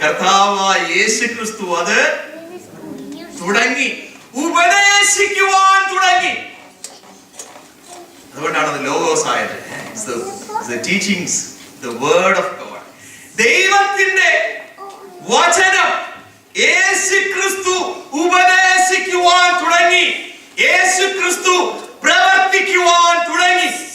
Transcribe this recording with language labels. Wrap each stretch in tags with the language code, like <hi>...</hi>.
<ml>കർത്താവായ യേശു ക്രിസ്തു അത് തുടങ്ങി, ഉപദേശിക്കുവാൻ തുടങ്ങി. അതുകൊണ്ടാണ് അത് ലോഗോസ് ആയത്.</ml> <en>The teachings, the word of God.</en> <ml>ദൈവത്തിന്റെ വചനം യേശു ക്രിസ്തു ഉപദേശിക്കുവാൻ തുടങ്ങി. യേശു ക്രിസ്തു പ്രവർത്തിക്കുവാൻ തുടങ്ങി.</ml>